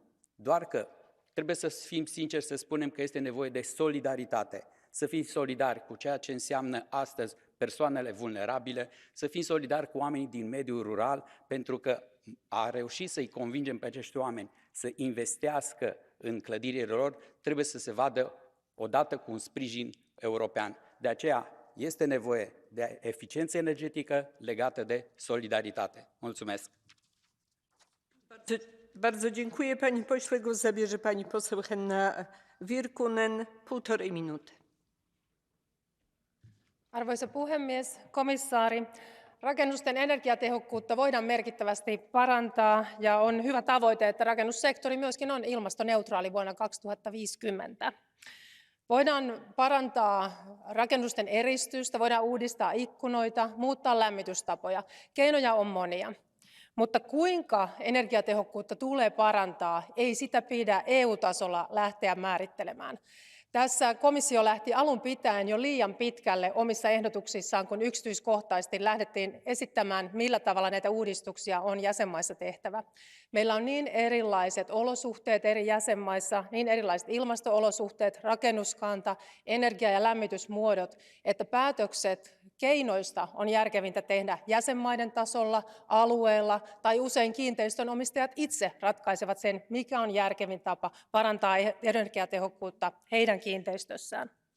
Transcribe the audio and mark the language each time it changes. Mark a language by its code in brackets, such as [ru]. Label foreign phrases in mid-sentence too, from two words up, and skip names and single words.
[ro] Doar că trebuie să fim sinceri să spunem că este nevoie de solidaritate, să fim solidari cu ceea ce înseamnă astăzi persoanele vulnerabile, să fim solidari cu oamenii din mediul rural, pentru că a reuși să-i convingem pe acești oameni să investească în clădirile lor, trebuie să se vadă odată cu un sprijin european. De aceea este nevoie de eficiență energetică legată de solidaritate. Mulțumesc! [pl] Bardzo dziękuję pani pośle. Głos zabierze pani poseł Henna Virkkunen, 1,5 minuty. [fi] Arvoisa puhemies, komissaari, rakennusten energiatehokkuutta voidaan merkittävästi parantaa ja on hyvä tavoite, että rakennussektori myöskin on ilmastoneutraali vuonna 2050. Voidaan parantaa rakennusten eristystä, voidaan uudistaa ikkunoita, muuttaa lämmitystapoja. Keinoja on monia. Mutta kuinka energiatehokkuutta tulee parantaa, ei sitä pidä EU-tasolla lähteä määrittelemään. Tässä komissio lähti alun pitäen jo liian pitkälle omissa ehdotuksissaan, kun yksityiskohtaisesti lähdettiin esittämään, millä tavalla näitä uudistuksia on jäsenmaissa tehtävä. Meillä on niin erilaiset olosuhteet eri jäsenmaissa, niin erilaiset ilmasto-olosuhteet, rakennuskanta, energia- ja lämmitysmuodot, että päätökset keinoista on järkevintä tehdä jäsenmaiden tasolla, alueella tai usein kiinteistönomistajat itse ratkaisevat sen, mikä on järkevin tapa parantaa energiatehokkuutta heidän kiinteistössään.